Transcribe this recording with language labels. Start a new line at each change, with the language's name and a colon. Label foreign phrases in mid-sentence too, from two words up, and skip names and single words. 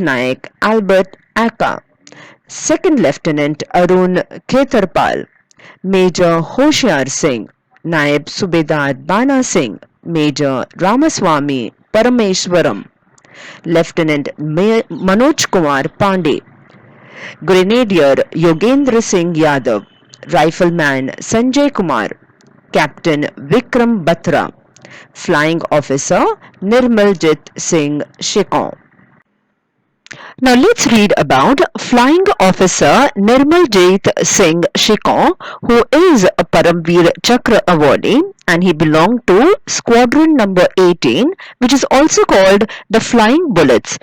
English: Naik Albert Aka, Second Lieutenant Arun Khetarpal, Major Hoshiar Singh, Naib Subedar Bana Singh, Major Ramaswamy Parameswaram, Lieutenant Manoj Kumar Pandey, Grenadier Yogendra Singh Yadav, Rifleman Sanjay Kumar, Captain Vikram Batra, Flying Officer Nirmaljit Singh Shikon. Now let's read about Flying Officer Nirmaljit Singh Shikon, who is a Param Vir Chakra awardee, and he belonged to Squadron number 18, which is also called the Flying Bullets.